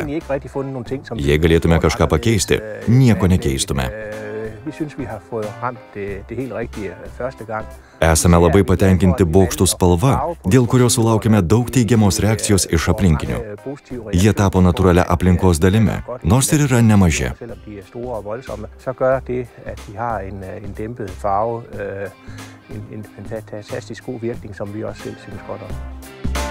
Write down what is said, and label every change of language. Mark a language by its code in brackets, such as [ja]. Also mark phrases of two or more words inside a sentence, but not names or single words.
[lt] Jei galėtume kažką pakeisti, nieko nekeistume. Esame labai patenkinti bokštų spalva, dėl kurios sulaukime daug teigiamos reakcijos iš aplinkinių. Jie tapo natūralia aplinkos dalimi, nors ir yra nemaži. [da] En fantastisk god virkning, som vi også selv synes godt om.